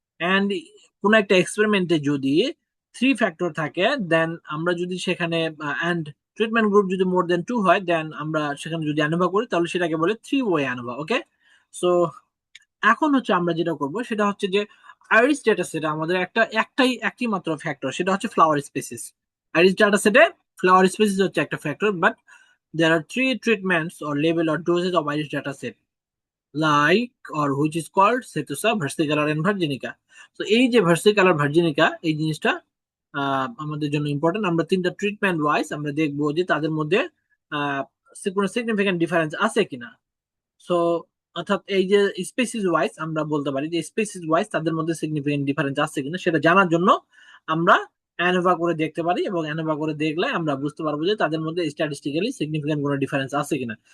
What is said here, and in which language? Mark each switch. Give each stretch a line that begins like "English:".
Bangla: And কোন একটা এক্সপেরিমেন্টে যদি থ্রি ফ্যাক্টর থাকে, দেন আমরা যদি সেখানে অ্যান্ড ট্রিটমেন্ট গ্রুপ যদি মোর দেন টু হয়, দেন আমরা সেখানে যদি অ্যানোভা করি তাহলে সেটাকে বলে থ্রি ওয়ে অ্যানোভা, ওকে। সো এখন হচ্ছে আমরা যেটা করব সেটা হচ্ছে যে আইরিস ডেটা সেটে আমাদের একটি মাত্র ফ্যাক্টর, সেটা হচ্ছে ফ্লাওয়ার স্পেসিস। আইরিস ডেটা সেটে ফ্লাওয়ার স্পেসিস হচ্ছে একটা factor,
English: But there are three treatments or level or doses of iris data set, like or which is called Cetusa, versicolor and virginica.
Bangla: তো এই যে versicolor virginica এই জিনিসটা আমাদের জন্য ইম্পর্টেন্ট। আমরা তিনটা ট্রিটমেন্ট ওয়াইজ আমরা দেখবো যে তাদের মধ্যে আহ কোনো সিগনিফিকেন্ট ডিফারেন্স আছে কিনা। সো অর্থাৎ এই যে স্পেসিস ওয়াইজ আমরা বলতে পারি যে স্পেসিস ওয়াইজ তাদের মধ্যে সিগনিফিকেন্ট ডিফারেন্স আছে কিনা সেটা জানার জন্য আমরা অ্যানোভা করে দেখতে পারি, এবং অ্যানোভা করে দেখলে আমরা বুঝতে পারবো যে তাদের মধ্যে স্ট্যাটিস্টিক্যালি সিগনিফিকেন্ট কোনো ডিফারেন্স আছে কিনা।